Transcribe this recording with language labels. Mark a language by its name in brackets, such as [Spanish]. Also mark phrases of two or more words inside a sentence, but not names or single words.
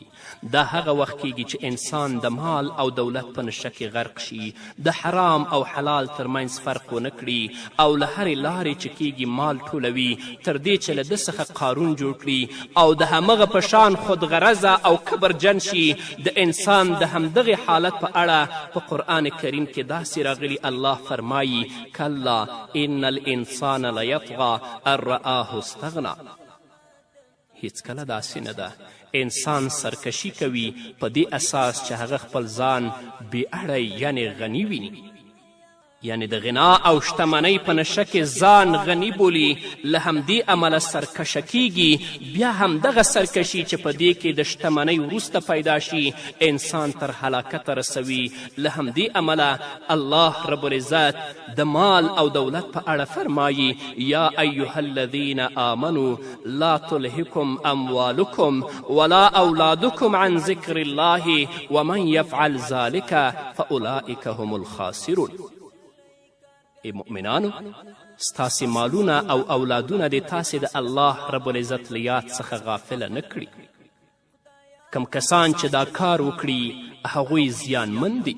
[Pashto] دا هغه وخت کیږي چې انسان د مال او دولت په نشه کې غرق شي، د حرام او حلال ترمنځ فرق ونه کړي او له هرې لارې چې کیږي مال ټولوي، تر دې چې له ده څخه قارون جوړ کړي او د همغه په شان خودغرضه او کبرجن شي. د انسان د همدغې حالت په اړه په قرآن کریم کې داسې راغلي، الله فرمایي [Arabic] کلا ان الانسان لیطغى ان رآه استغنى. [Pashto] هیڅکله داسې نه ده. انسان سرکشي کوي په دې اساس چې هغه خپل ځان بېاړی یعنی غني ویني، یعنی د غنا او شتمنۍ په نشه کې ځان غني بولي. له همدې امله سرکشه کیږي. بیا همدغه سرکشي چې په دې کې د شتمنۍ وروسته پیدا شي انسان تر هلاکته رسوي. له همدې امله الله [Arabic] رب العزت [Pashto] د مال او دولت په اړه فرمایي [Arabic] یا ایها الذین آمنوا لا تلهکم اموالکم ولا اولادکم عن ذکر الله ومن یفعل ذلک فاولئک هم الخاسرون. [Pashto] ای مؤمنانو، ستاسې مالونه او اولادونه دې تاسې د الله [Arabic] رب العزت [Pashto] له یاد څخه غافله نه کړي. کم کسان چې دا کار وکړي هغوی زیانمن دي.